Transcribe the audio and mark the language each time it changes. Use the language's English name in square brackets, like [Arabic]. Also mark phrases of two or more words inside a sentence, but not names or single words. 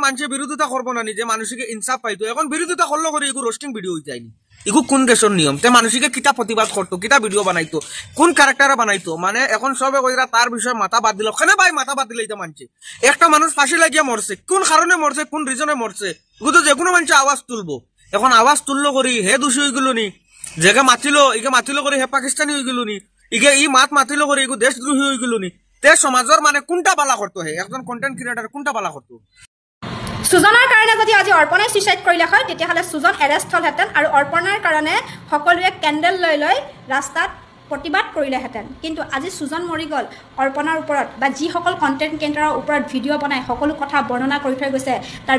[Sylheti] মানুষের বিরোধিতা করবো না নিজে মানুষকে ইনসাফ পাইতো এখন বিরোধিতা করলো করে এগু [English] roasting video [Sylheti] হয়ে যায়নি এগু কোন দেশের নিয়ম তে মানুষকে কিতা প্রতিবাদ করতো কিতা ভিডিও বানাইতো কোন ক্যারেক্টারে বানাইতো মানে এখন সবে কইরা তার বিষয়ে মাথা বাদ দিল কেন ভাই মাথা বাদ দিলে এটা মানছে একটা মানুষ ফাঁসি লাগিয়া মরছে কোন কারণে মরছে কোন রিজনে মরছে এগু তো যে কোনো মানুষ আওয়াজ তুলবো এখন আওয়াজ তুললো করি হে দোষী হয়ে গেল নি যেকে মাতিলো ইকে মাতিলো করি হে পাকিস্তানি হয়ে গেল নি ইকে ই মাতিলো করি এগু দেশদ্রোহী হয়ে গেল নি তে সমাজের মানে কোনটা বালা করতো হে একজন [English] content creator [Sylheti] কোনটা বালা করতো [Assamese] সুজনৰ কাৰণে যদি আজি অৰ্পণাই সুইচাইড কৰিলে হয় তেতিয়াহ'লে সুজন এৰেষ্ট হ'লহেঁতেন আৰু অৰ্পণাৰ কাৰণে সকলোৱে কেণ্ডেল লৈ লৈ ৰাস্তাত প্ৰতিবাদ কৰিলেহেঁতেন কিন্তু আজি সুজন মৰি গ'ল অৰ্পণাৰ ওপৰত বা যিসকল [English] content creatorr [Assamese] ওপৰত ভিডিঅ' বনাই সকলো কথা বৰ্ণনা কৰি থৈ গৈছে তাৰ